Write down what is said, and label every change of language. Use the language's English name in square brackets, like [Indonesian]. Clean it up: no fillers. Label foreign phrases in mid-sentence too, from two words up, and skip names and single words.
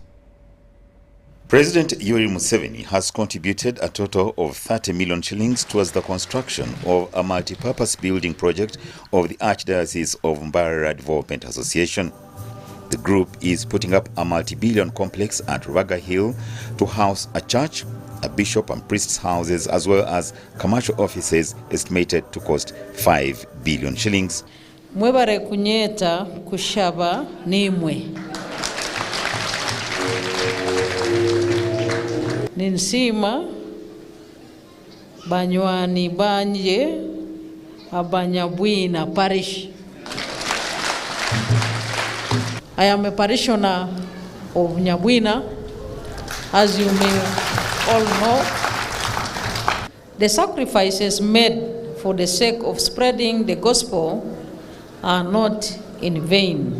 [English] President Yoweri Museveni has contributed a total of 30 million shillings towards the construction of a multi-purpose building project of the Archdiocese of Mbarara Development Association. The group is putting up a multi-billion complex at Rubaga Hill to house a church, a bishop and priest's houses, as well as commercial offices estimated to cost 5 billion shillings. [Nyankole] Mwebare kunyeta kushaba nimwe. Ninsima banywani banje abanyabwina parish. [English] I am a parishioner of Nyabwina, as you may all know. The sacrifices made for the sake of spreading the gospel are not in vain.